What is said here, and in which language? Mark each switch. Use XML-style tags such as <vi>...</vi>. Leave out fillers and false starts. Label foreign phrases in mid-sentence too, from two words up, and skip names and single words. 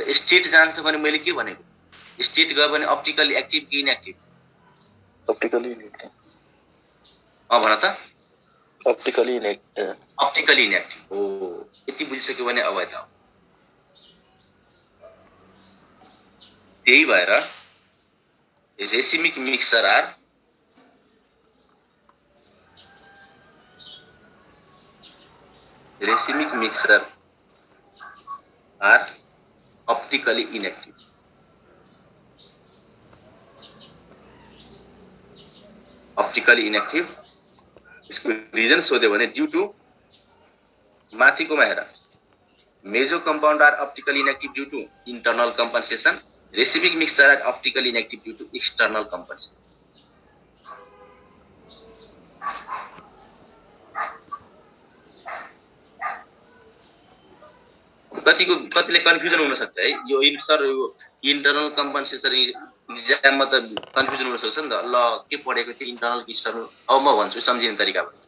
<ne>र स्ट्रेट जान्छ भने मैले के भनेको, स्ट्रेट गयो भने</ne> <en>optically active</en> <ne>कि इनएक्टिभ?</ne> <en>optically inactive.</en> <ne>भन त? अप्टिकली इनएक्टिभ हो। यति बुझिसक्यो भने अब यता त्यही भएर</ne> <en>racemic mixture are optically inactive. optically inactive इसको रीजन</en> <ne>सोध्यो भने</ne> <en>due to</en> <ne>माथिकोमा हेर,</ne> <en>meso compound are optically inactive due to internal compensation, racemic mixture are optically inactive due to external compensation.</en> <ne>कतिले कन्फ्युजन हुन सक्छ है यो सर यो</ne> <en>internal compensation</en> <ne>एक्जाममा त कन्फ्युजन हुन सक्छ नि त। ल के पढेको थियो इन्टरनल कि एक्सटर्नल? अब म भन्छु सम्झिने तरिका भन्छु।</ne>